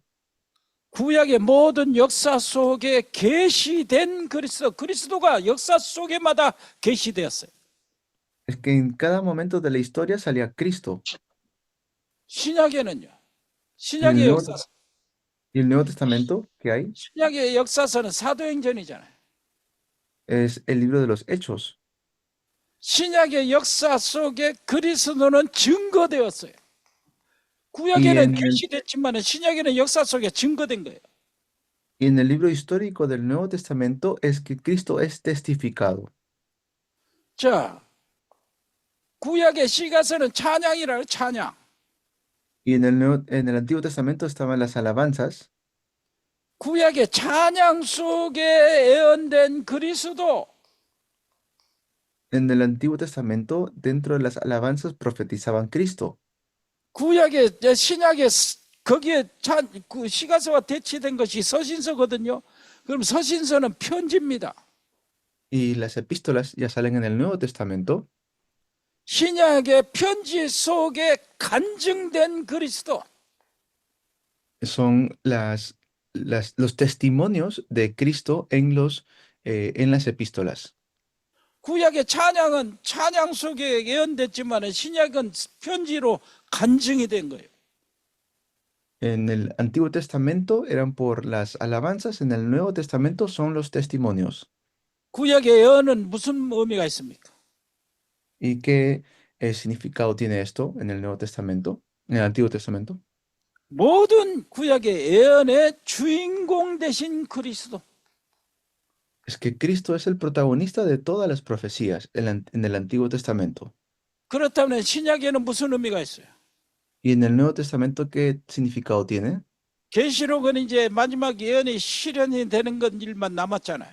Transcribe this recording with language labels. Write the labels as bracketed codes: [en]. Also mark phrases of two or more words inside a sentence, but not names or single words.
[ko] 구약의 모든 역사 속에 계시된 그리스도가 역사 속에마다 계시되었어요. [es] es que en cada momento de la historia salía Cristo. [ko] 신약에는요. [es] Y el [ko] 신약의 [es] Nuevo, [ko] 역사서. [es] y el Nuevo Testamento que hay [ko] 신약의 역사서는 사도행전이잖아요. [es] es el libro de los Hechos. [ko] 신약의 역사 속에 그리스도는 증거되었어요. [es] Y [ko] 구약에는 [es] en, [ko] 계시됐지만 신약에는 역사 속에 증거된 거예요. [es] y en el libro histórico del Nuevo Testamento es que Cristo es testificado. [ko] 자, 구약의 시가서는 찬양이라고 찬양. [es] Y en el Antiguo Testamento estaban las alabanzas. [ko] 구약의 찬양 속에 예언된 그리스도. [es] En el Antiguo Testamento, dentro de las alabanzas, profetizaban Cristo. [ko] 구약의 신약의 거기에 그 시가서와 대치된 것이 서신서거든요. 그럼 서신서는 편지입니다. [es] Y las epístolas ya salen en el Nuevo Testamento. [ko] 신약의 편지 속에 간증된 그리스도. [es] Son los testimonios de Cristo en las epístolas. [ko] 구약의 찬양은 찬양 속에 예언됐지만 신약은 편지로 간증이 된 거예요. [es] En el Antiguo Testamento eran por las alabanzas, en el Nuevo Testamento son los testimonios. [ko] 구약의 예언은 무슨 의미가 있습니까? [es] ¿Y qué significado tiene esto en el Nuevo Testamento, en el Antiguo Testamento? [ko] 모든 구약의 예언의 주인공 되신 그리스도. [es] Es que Cristo es el protagonista de todas las profecías en el Antiguo Testamento. [ko] 그렇다면 신약에는 무슨 의미가 있어요? [es] ¿Y en el Nuevo Testamento qué significado tiene? [ko] 계시록은 이제 마지막 예언이 실현이 되는 건 일만 남았잖아요.